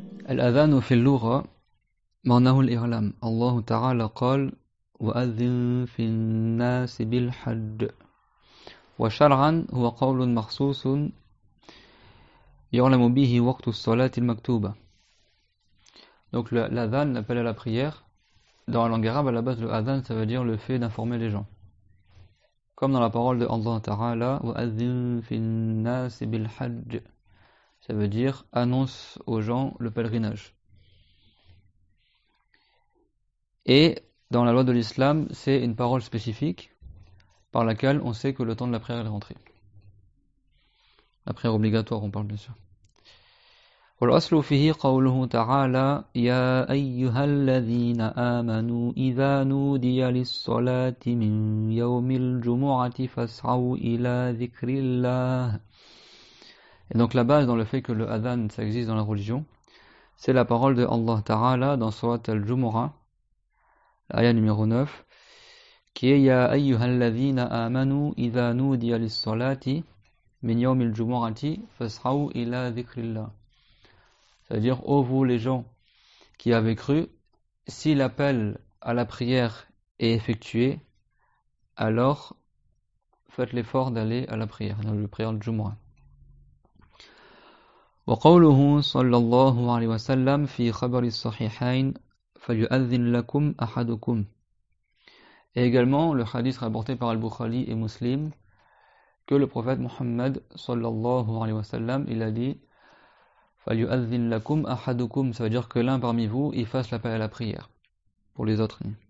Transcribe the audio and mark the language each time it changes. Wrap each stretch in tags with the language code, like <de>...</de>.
<ar>الأذان في اللغة معناه الإعلام. الله تعالى قال وأذن في الناس بالحج. وشرعا هو قول مخصوص يعلم به وقت الصلاة المكتوبة.</ar> <fr>Donc l'adhan, l'appel à la prière, dans la langue arabe, à la base, le adhan, ça veut dire le fait d'informer les gens. Comme dans la parole de Allah Ta'ala,</fr> <ar>وَأَذِّن فِي النَّاسِ بِالْحَجِّ.</ar> <fr>Ça veut dire annonce aux gens le pèlerinage. Et dans la loi de l'islam, c'est une parole spécifique par laquelle on sait que le temps de la prière est rentré. La prière obligatoire, on parle bien sûr.</fr> <ar>والأصل فيه قوله تعالى يا أيها الذين آمنوا إذا نودي للصلاة من يوم الجمعة فاسعوا إلى ذكر الله.</ar> <fr>Et donc la base dans le fait que le adhan ça existe dans la religion, c'est la parole de Allah Ta'ala dans Surat al-Jumu'ah, l'ayah numéro 9, qui est</fr> <ar>يا أيها الذين آمنوا إذا نودي للصلاة من يوم الجمعة فاسعوا إلى ذكر الله.</ar> <fr>C'est-à-dire, ô vous les gens qui avez cru, si l'appel à la prière est effectué, alors faites l'effort d'aller à la prière, dans le prière du Jumu'ah.</fr> <ar>وقوله صلى الله عليه وسلم في خبر الصحيحين فليؤذن لكم أحدكم.</ar> <fr>Et également le hadith rapporté par Al-Bukhari et Muslim que le prophète Muhammad sallallahu alayhi wa sallam il a dit</fr> <ar>فَلْيُؤَذِّنْ لَكُمْ أَحَدُكُمْ,</ar> <fr>ça veut dire que l'un parmi vous, il fasse l'appel à la prière. Pour les autres.</fr>